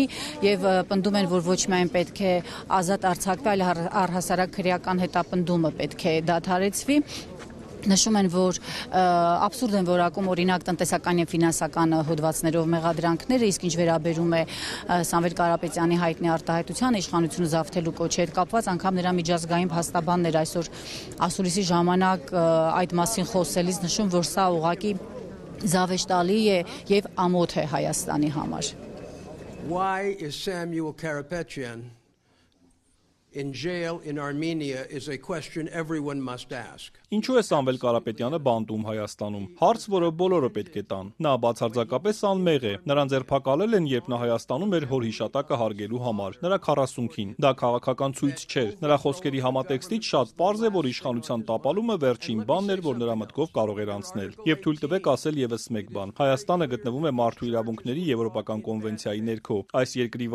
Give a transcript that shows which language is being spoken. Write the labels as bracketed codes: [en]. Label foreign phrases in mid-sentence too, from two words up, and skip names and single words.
[hy] եւ պնդում են, որ ոչ միայն պետք է ազատ արձակվի, այլ առհասարակ քրեական հետապնդումը պետք է դադարեցվի։ Նշում են, որ աբսուրդ են որակում օրինակ տնտեսական եւ ֆինանսական հոդվածներով մեղադրանքները, իսկ ինչ վերաբերում է Սամվել Կարապետյանի հայտնի արտահայտության իշխանությունը զավթելու կոչի հետ կապված, անգամ նրա միջազգային փաստաբաններ այսօր ասուլիսի ժամանակ այդ մասին խոսելիս նշում, որ սա ուղղակի զավեշտալի է եւ ամոթ է Հայաստանի համար։ [en] Why is Samuel Karapetyan in jail in Armenia is a question everyone must ask. [hy] Ինչու է Սամվել Կարապետյանը բանտում Հայաստանում։ Հարց, որը բոլորը պետք է տան։ Նա բացարձակապես անմեղ է։ Նրան ձերբակալել են, երբ նա Հայաստանում էր հոր հիշատակը հարգելու համար։ Նրա 40-ին։ Դա քաղաքական ցույց չէր։ Նրա խոսքերի համատեքստից շատ պարզ է, որ իշխանության տապալումը վերջին բանն էր, որ նրա մտքով կարող էր անցնել։ Եվ թույլ տվեք ասել եւս մեկ բան։ Հայաստանը գտնվում է Մարդու իրավունքների Եվրոպական կոնվենցիայի ներքո։ Այս երկրի